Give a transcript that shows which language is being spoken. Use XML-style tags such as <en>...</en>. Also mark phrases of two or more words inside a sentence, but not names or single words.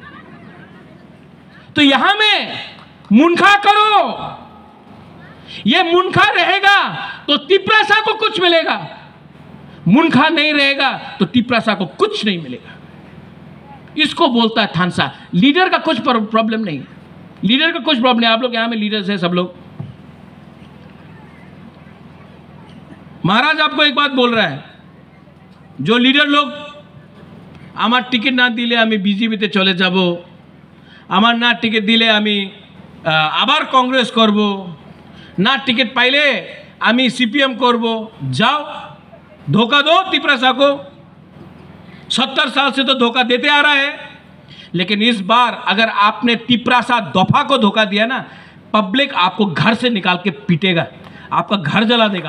<hi>तो यहां में मुनखा करो, ये मुनखा रहेगा तो तिपरासा को कुछ मिलेगा, मुनखा नहीं रहेगा तो तिपरासा को कुछ नहीं मिलेगा। इसको बोलता है थानसा। लीडर का कुछ प्रॉब्लम नहीं है, लीडर का कुछ प्रॉब्लम नहीं। आप लोग यहां में लीडर्स हैं सब लोग। महाराज आपको एक बात बोल रहा है, जो लीडर लोग</hi> <bn>আমার টিকিট না দিলে আমি বিজেপিতে চলে যাবো, আমার না টিকিট দিলে আমি আবার কংগ্রেস করবো, না টিকিট পাইলে আমি সিপিএম করবো,</bn> <hi>जाओ धोखा दो तिपरासा को। 70 साल से तो धोखा देते आ रहा है, लेकिन इस बार अगर आपने तिपरासा दफा को धोखा दिया ना, पब्लिक आपको घर से निकाल के पीटेगा, आपका घर जला देगा।</hi>